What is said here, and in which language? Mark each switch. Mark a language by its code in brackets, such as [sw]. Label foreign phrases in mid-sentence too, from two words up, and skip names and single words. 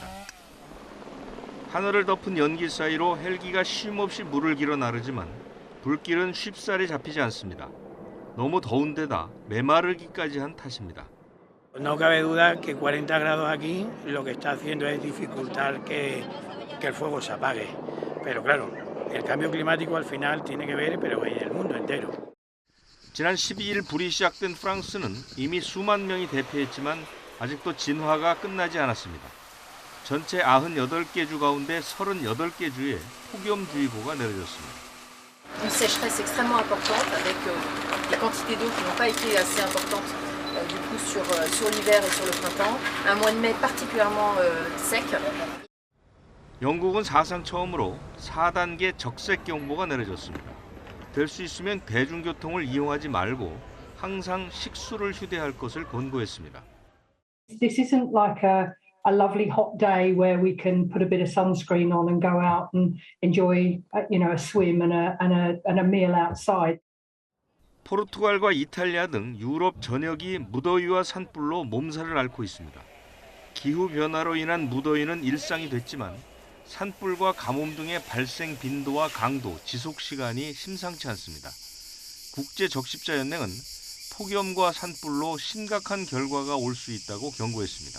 [ko] 하늘을 덮은 연기 사이로 헬기가 쉼없이 물을 길어 나르지만 불길은 쉽사리 잡히지 않습니다. 너무 더운 데다 메마르기까지 한 탓입니다. [es] No cabe duda que 40 grados aquí lo que está haciendo es dificultar que el fuego se apague. Pero claro, el cambio climático al final tiene que ver, pero en el mundo entero. [ko] 지난 12일 불이 시작된 프랑스는 이미 수만 명이 대피했지만 아직도 진화가 끝나지 않았습니다. 전체 98개 주 가운데 38개 주에 폭염주의보가 내려졌습니다. [fr] Une sécheresse extrêmement importante avec des quantités d'eau qui n'ont pas été assez importantes du coup sur l'hiver et sur le printemps. Un mois de mai particulièrement sec. [ko] 영국은 사상 처음으로 4단계 적색 경보가 내려졌습니다. 될 수 있으면 대중교통을 이용하지 말고 항상 식수를 휴대할 것을 권고했습니다. [en] This isn't like a lovely hot day where we can put a bit of sunscreen on and go out and enjoy, a swim and a meal outside. [ko] 포르투갈과 이탈리아 등 유럽 전역이 무더위와 산불로 몸살을 앓고 있습니다. 기후 변화로 인한 무더위는 일상이 됐지만 산불과 가뭄 등의 발생 빈도와 강도, 지속 시간이 심상치 않습니다. 국제적십자연맹은 폭염과 산불로 심각한 결과가 올 수 있다고 경고했습니다.